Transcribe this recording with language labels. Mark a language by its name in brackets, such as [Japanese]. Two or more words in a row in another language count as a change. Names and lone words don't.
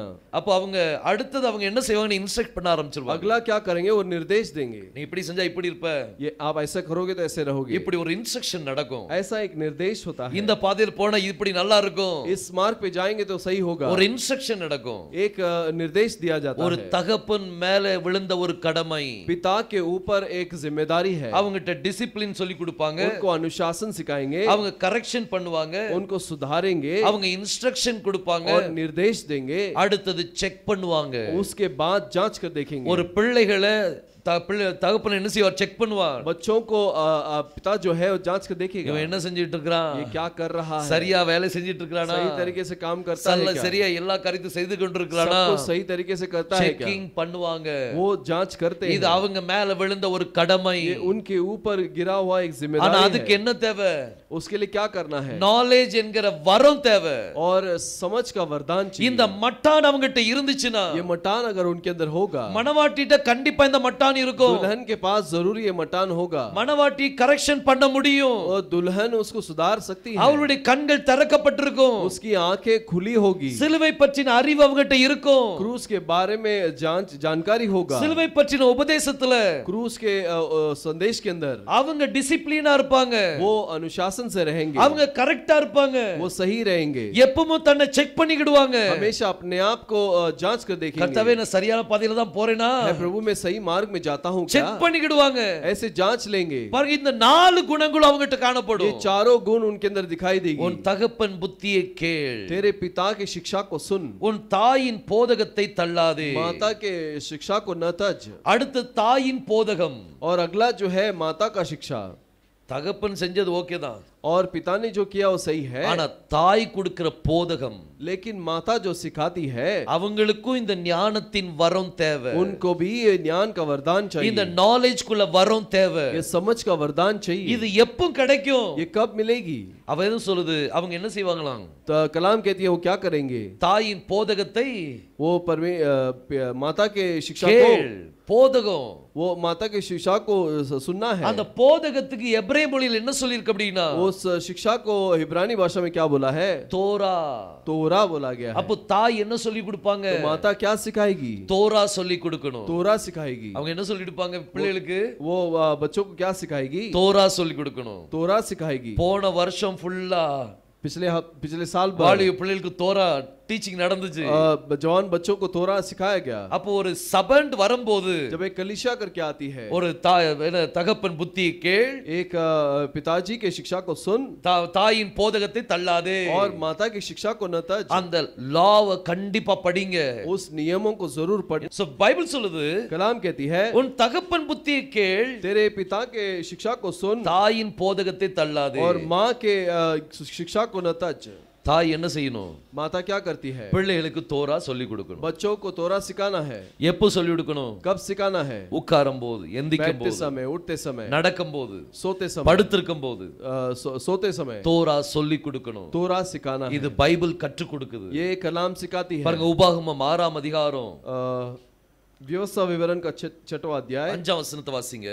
[Tamil] அப்ப அவங்க அடுத்தது அவங்க என்ன செய்வாங்க? இன்ஸ்ட்ரக்ட் பண்ண ஆரம்பிச்சிருவாங்க. [Hindi] अगला क्या करेंगे? वो निर्देश देंगे। [Tamil] நீ இப்படி செஞ்சா இப்படி இருப்ப, [Hindi] ये आप ऐसा करोगे तो ऐसे रहोगे। [Tamil] இப்படி ஒரு இன்ஸ்ட்ரக்ஷன் நடக்கும். [Hindi] ऐसा एक निर्देश होता है। [Tamil] இந்த பாதையில் போனா இப்படி நல்லா இருக்கும். [Hindi] इस मार्ग पे जाएंगे तो सही होगा। [Tamil] ஒரு இன்ஸ்ட்ரக்ஷன் நடக்கும். [Hindi] एक निर्देश दिया जाता [Tamil] ஒரு [Hindi] है। [Tamil] தகப்பன் மேல விழுந்த ஒரு கடமை. [Hindi] पिता के ऊपर एक जिम्मेदारी है। [Tamil] அவங்ககிட்ட டிசிப்ளின் சொல்லி கொடுப்பாங்க, [Hindi] उनको अनुशासन सिखाएंगे, [Tamil] அவங்க கரெக்ஷன் பண்ணுவாங்க, [Hindi] उनको सुधारेंगे, [Tamil] அவங்க இன்ஸ்ட்ரக்ஷன் கொடுப்பாங்க, [Hindi] और निर्देश देंगे। [Tamil] அடுத்தது செக் பண்ணுவாங்க. [Hindi] उसके बाद जांच कर देखेंगे। [Tamil] ஒரு பிள்ளைகளை தகப்பன் என்ன செய்வார்? செக் பண்ணுவார். [Hindi] बच्चों को पिता जो है वो जांच कर देखेगा, [Tamil] இவன் என்ன செஞ்சிட்டு இருக்கான், [Hindi] ये क्या कर रहा है, [Tamil] சரியா வேலை செஞ்சிட்டு இருக்கானா, [Hindi] सही तरीके से काम करता है क्या, [Tamil] சரியா எல்லா காரியத்தையும் செய்து கொண்டிருக்கானா, [Hindi] सब कुछ सही तरीके से करता है क्या, [Tamil] செக்கிங் பண்ணுவாங்க. [Hindi] वो जांच करते [Tamil] இது [Hindi] हैं। [Tamil] அவங்க மேல விழுந்த ஒரு கடமை. [Hindi] ये उनके ऊपर गिरा हुआ एक [Tamil] ஆனா [Hindi] जिम्मेदारी [Tamil] அதுக்கு [Hindi] है। [Tamil] என்ன தேவை? [Hindi] उसके लिए क्या करना है? [Tamil] நாலேஜ் என்கிற வரம் தேவை. [Hindi] और समझ का वरदान चाहिए। [Tamil] இந்த மட்டான் அவங்ககிட்ட இருந்துச்சுன்னா, [Hindi] ये मटान अगर उनके अंदर होगा, [Tamil] மனவாட்டிட்ட கண்டிப்பா இந்த மட்டான் மட்டான் இருக்கும். [Hindi] दुल्हन के पास जरूर ये मटान होगा [Tamil] மணவாட்டி கரெக்ஷன் பண்ண முடியும். [Hindi] और दुल्हन उसको सुधार सकती है [Tamil] அவளுடைய கண்கள் திறக்கப்பட்டிருக்கும். [Hindi] उसकी आंखें खुली होगी [Tamil] சிலுவை பற்றின அறிவு அவங்ககிட்ட இருக்கும். [Hindi] क्रूस के बारे में जानकारी होगा [Tamil] சிலுவை பற்றின உபதேசத்துல [Hindi] क्रूस के संदेश के अंदर [Tamil] அவங்க டிசிப்ளினா இருப்பாங்க. [Hindi] वो अनुशासन से रहेंगे [Tamil] அவங்க கரெக்டா இருப்பாங்க. [Hindi] वो सही रहेंगे [Tamil] எப்பவும் தன்னை செக் பண்ணிக்கிடுவாங்க. [Hindi] हमेशा अपने आप को जांच कर देखेंगे [Tamil] கர்த்தாவே நான் சரியான பாதையில தான் போறேனா? [Hindi] है प्रभु मैं सही मार्ग में जाता हूँ क्या [Tamil] செக் பண்ணிக்கிடுவாங்க. [Hindi] ऐसे जांच लेंगे [Tamil] பாருங்க இந்த 4 குணங்கள் அவங்ககிட்ட [Hindi] ये [Tamil] காணப்படும். [Hindi] चारों गुण उनके अंदर दिखाई देगी [Tamil] உன் தகப்பன் புத்தியை கேள். [Hindi] तेरे पिता की शिक्षा को सुन [Tamil] உன் தாயின் போதகத்தை தள்ளாதே. [Hindi] माता के शिक्षा को न तज [Tamil] அடுத்து தாயின் போதகம். [Hindi] और अगला जो है माता का शिक्षा [Tamil] தகப்பன் செஞ்சது ஓகே தான். [Hindi] और पिता ने जो किया वो सही है [Tamil] ஆனா தாய் கொடுக்கிற போதகம் [Hindi] लेकिन माता जो सिखाती है [Tamil] அவங்களுக்கும் இந்த ஞானத்தின் வரம் தேவை. [Hindi] उनको भी ये ज्ञान का वरदान [Tamil] இந்த [Hindi] चाहिए [Tamil] நாலேஜ்க்குள்ள வரம் தேவை. [Hindi] ये समझ का वरदान चाहिए [Tamil] இது எப்போ கிடைக்கும்? [Hindi] ये कब मिलेगी [Tamil] அவ எதுவும் சொல்லுது அவங்க என்ன செய்வாங்களாம்? [Hindi] तो कलाम कहती है वो क्या करेंगे [Tamil] தாயின் போதகத்தை [Hindi] वो माता के शिक्षा [Tamil] கேள். [Hindi] को [Tamil] போதகம் [Hindi] वो माता की शिक्षा को सुनना है [Tamil] அந்த போதகத்துக்கு எபிரேய மொழியில் என்ன சொல்லிருக்கு அப்படினா [Hindi] उस शिक्षा को इब्रानी भाषा में क्या बोला है [Tamil] தோரா. [Hindi] तोरा बोला गया है [Tamil] அப்போ தாய் என்ன சொல்லி கொடுப்பாங்க? [Hindi] तो माता क्या सिखाएगी [Tamil] தோரா சொல்லி கொடுக்கணும். [Hindi] तोरा सिखाएगी [Tamil] அவங்க என்ன சொல்லி கொடுப்பாங்க பிள்ளைகளுக்கு? [Hindi] वो बच्चों को क्या सिखाएगी [Tamil] தோரா சொல்லி கொடுக்கணும். [Hindi] तोरा सिखाएगी [Tamil] போன வருஷம் ஃபுல்லா [Hindi] पिछले साल [Tamil] வாலிப பிள்ளைகளுக்கு தோரா டீச்சிங் நடந்துச்சு. [Hindi] जवान बच्चों को तोरा सिखाया गया [Tamil] அப்போ ஒரு சபண்ட் வரும்போது [Hindi] जब एक कलीसिया करके आती है [Tamil] ஒரு தகப்பன் புத்தியை கேள். [Hindi] एक पिताजी के शिक्षा को सुन [Tamil] தாயின் போதகத்தை தள்ளாதே. [Hindi] और माता की शिक्षा को न तज [Tamil] அந்த லாவை கண்டிப்பா படிங்க. [Hindi] उस नियमों को जरूर पढ़ [Tamil] சோ பைபிள் சொல்லுது [Hindi] कलाम कहती है [Tamil] உன் தகப்பன் புத்தியை கேள். [Hindi] तेरे पिता के शिक्षा को सुन [Tamil] தாயின் போதகத்தை தள்ளாதே. [Hindi] और माँ के शिक्षा को न तज [Tamil] தாய் என்ன செய்யணும்? [Hindi] माता क्या करती है [Tamil] பிள்ளைகளுக்கு தோரா சொல்லி கொடுக்கணும். [Hindi] बच्चों को तोरा सिखाना है [Tamil] எப்போ சொல்லி கொடுக்கணும்? [Hindi] कब सिखाना है [Tamil] உட்காரும் போது, எந்திக்கும் [Hindi] बैठते [Tamil] போது, [Hindi] समय उठते समय [Tamil] நடக்கும் போது, [Hindi] सोते समय [Tamil] படுத்திருக்கும் போது [Hindi] सोते समय [Tamil] தோரா சொல்லி கொடுக்கணும். [Hindi] तोरा सिखाना है [Tamil] இது பைபிள் கற்றுக் கொடுக்குது. [Hindi] ये कलाम सिखाती है [Tamil] பாருங்க உபாகமம் 6ஆம் அதிகாரம் [Hindi] व्यवस्था विवरण का 6वां अध्याय [Tamil] 5ஆம் வசனத்தை வாசிங்க.